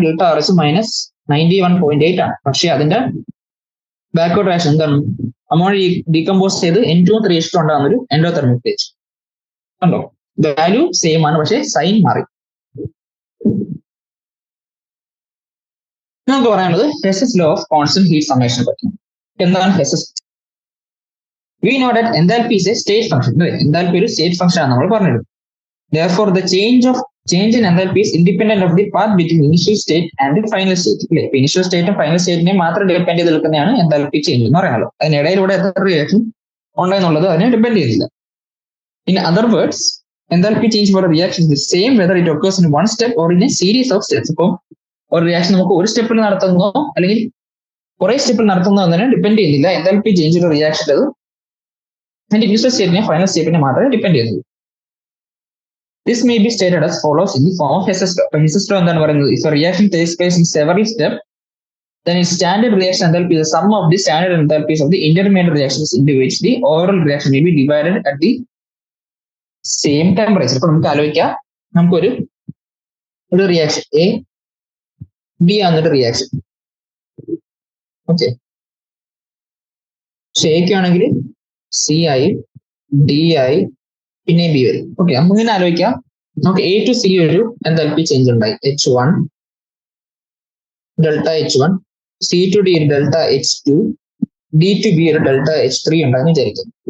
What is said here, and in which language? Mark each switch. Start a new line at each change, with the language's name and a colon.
Malayalam: Delta R H -91.8 ആണ്. പക്ഷെ അതിന്റെ ബാക്ക്വേർഡ് റിയാക്ഷൻ എന്താണ്, അമോണിയ ഡീകമ്പോസ് ചെയ്ത് N2 3H2 ഉണ്ടാകുന്ന ഒരു എൻഡോതെർമിക് റിയാക്ഷൻ. കണ്ടോ, വാല്യൂ സെയിം ആണ് പക്ഷെ സൈൻ മാറി. നമുക്ക് പറയാനുള്ളത് ഹെസ്സസ് ലോ ഓഫ് കോൺസ്റ്റന്റ് ഹീറ്റ് സമ്മേഷനെ പറ്റി. എന്താണ് ഹെസ്സസ്?
English: We know that enthalpy is a state function.
Malayalam: Enthalpy ഒരു സ്റ്റേറ്റ് ഫംഗ്ഷൻ ആണ് നമ്മൾ പറഞ്ഞത്.
English: Therefore, the change in enthalpy is independent of the path between initial state and the final state.
Malayalam: അല്ലെ, initial സ്റ്റേറ്റും final സ്റ്റേറ്റിനെ മാത്രം depend ചെയ്ത് നിൽക്കുന്നതാണ് enthalpy change എന്ന് പറയുന്നത്. അതിനിടയിലൂടെ എത്ര റിയാക്ഷൻ ഉണ്ടെന്നുള്ളത് അതിനെ ഡിപ്പെൻഡ് ചെയ്യുന്നില്ല.
English: In other words, enthalpy change for a reaction is the same whether it occurs in one step or in a series of steps.
Malayalam: ഇപ്പോൾ ഒരു റിയാക്ഷൻ നമുക്ക് ഒരു സ്റ്റെപ്പിൽ നടത്തുന്നോ അല്ലെങ്കിൽ കുറെ സ്റ്റെപ്പിൽ നടത്തുന്നോ എന്നതിനെ ഡിപ്പെൻഡ് ചെയ്യുന്നില്ല. enthalpy ചേഞ്ച് ഒരു റിയാക്ഷൻ അത് അതിന്റെ ഇനിഷ്യൽ സ്റ്റേറ്റിനെ ഫൈനൽ സ്റ്റേറ്റിനെ മാത്രമേ ഡിപ്പെൻഡ് ചെയ്യുന്നത്.
English: This may be stated as follows in the form of Hess's law.
Malayalam: Hess's law എന്താണ് പറയുന്നത്?
English: If a reaction takes place in several steps, then its standard reaction enthalpy is the sum of the standard enthalpies of the intermediate reactions into which the overall reaction may be divided at the same temperature.
Malayalam: ഇപ്പൊ നമുക്ക് ആലോചിക്കാം, നമുക്കൊരു reaction A B ആണെന്നൊരു reaction. Okay, എക്ക് ആണെങ്കിൽ C ആയി, D ആയി, പിന്നെ B വരും. ഓക്കെ, നമുക്ക് ഇങ്ങനെ ആലോചിക്കാം, നമുക്ക് എ ടു സി ഒരു എൻതാൽപ്പി ചേഞ്ച് ഉണ്ടായി H1 delta H1, C to D ഒരു delta H2, D to B ഒരു ഡെൽറ്റ H3 ഉണ്ടായെന്ന് വിചാരിക്കാം.